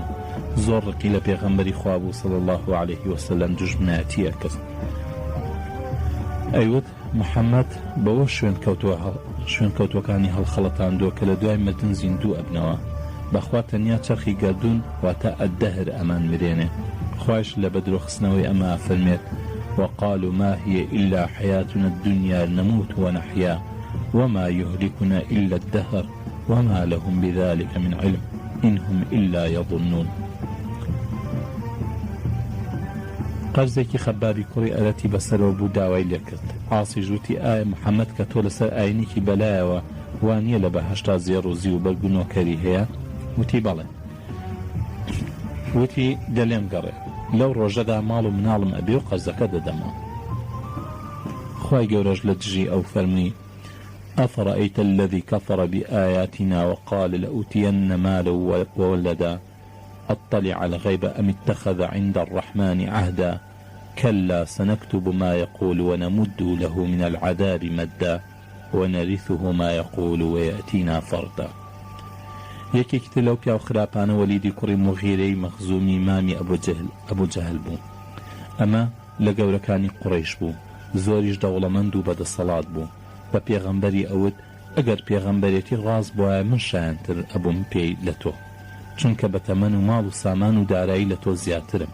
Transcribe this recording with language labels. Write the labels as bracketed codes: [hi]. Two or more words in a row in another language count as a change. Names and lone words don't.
[ckb] زۆر ڕقی لە پێغەمبەری خوا بوو [ar] صلی الله عليه وسلم، [ckb] دوژمنایەتیە کرد. ئەیوت محەممەد بەوە شوێن کەوتوەکانی هەڵخەڵەتاندووە کە لە دوای مردن زیندوو ئەبنەوە. بەخوا تەنیا چەرخی گەردوون واتە ئەددەهر ئەمان مرێنێ. خوایش لە بەدرۆخستنەوەی ئەمە فەرمێت [ar] وقالوا ما هي إلا حياتنا الدنيا نموت ونحيا وما يهلكنا إلا الدهر وما لهم بذلك من علم إن هم إلا يظنون. [ckb] قەرزێکی خەبابی کوڕی ئەرەتی بەسەرەوە بوو داوای لێ کرد. عاسی ژووتی ئایا محەممەد کە تۆ لەسەر ئاینێکی بەلایەوە وانییە لە بەهەشتا زێڕوزی و بەرگونۆکەری هەیە؟ وتی بەڵێ. وتی دەلێم گەڕێ. لەو ڕۆژەدا ماڵ و مناڵم ئەبێ و قەرزەکە دەدەمەوە. خوای گەورەش لە دژی ئەو فەرمی [ar] أفرأيت الذي كفر بآياتنا وقال لأوتين مالا وولدا أطلع الغيب أم اتخذ عند الرحمن عهدا كلا سنكتب ما يقول ونمد له من العذاب مدا ونرثه ما يقول ويأتينا فردا. [ckb] یەکێکی لەو پیا و خراپانە وەلیدی کوڕی مغیرەی مەخزومی مامی ئەبوو جەهل بوو. ئەمە لە گەورەکانی قوڕیش بوو، زۆریش دەوڵەمەند و بەدەسەڵات بوو. بە پێغەمبەری ئەوت ئەگەر پێغەمبەرێتی ڕاست بووە من شایەنتر ئەبووم پێی لە تۆ، چونکە بە تەمەن و ماڵ و سامان و دارایی لە تۆ زیاترم.